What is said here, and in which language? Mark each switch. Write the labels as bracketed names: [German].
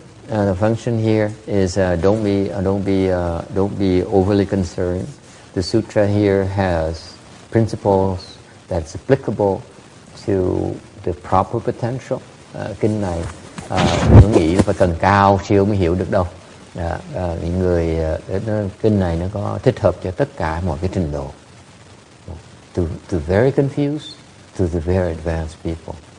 [English] The function here is don't be overly concerned. The sutra here has principles that's applicable to the proper potential. [Vietnamese] Kinh này đừng nghĩ phải cần cao siêu mới hiểu được đâu. Những người kinh này nó có thích hợp cho tất cả mọi cái trình độ. [English] To very confused to the very advanced people.